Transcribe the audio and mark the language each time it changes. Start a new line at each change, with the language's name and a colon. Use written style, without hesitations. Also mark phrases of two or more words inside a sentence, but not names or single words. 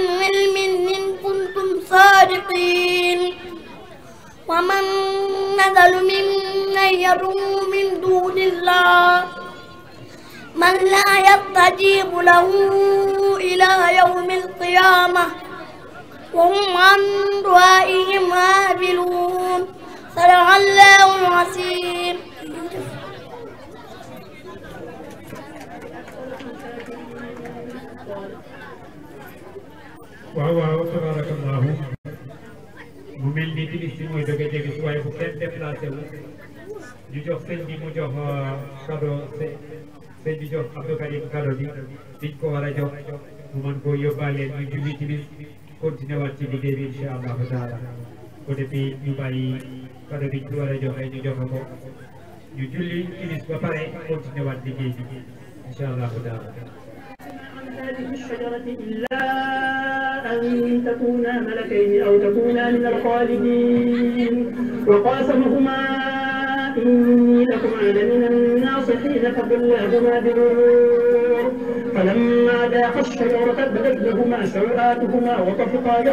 Arabic: علم إن كنتم صادقين ومن نزل ممن يدعو من دون الله من لا يستجيب له إلى يوم القيامة وهم عن دعائهم غافلون صدق الله العظيم.
Wolof: waaw tabarakallahu mu mel ni timis si mooy dëgg jege si waaye bu kenn déplacé wu ñu jox sëñ bi mu jox cadeau sëñ bi jox Abdou Karim cadeau bi biñ ko war a jox mu mën koo yóbbaale ñu julli timis continué waat ci liggéey bi
Arabic: إن شاء الله تعالى
Wolof: ko defee ñu bàyyi cadeau biñ ko war a joxe ñu joxe ko ñu julli timis ba pare continué waat liggéey bi
Arabic: إن شاء الله تعالى. هذه الشجرة إلا أن تكونا ملكين أو تكونا من الخالدين وقاسمهما إني لكما لمن الناصحين فضلاهما بغرور فلما ذاقا الشجرة بدت لهما سوآتهما وطفقا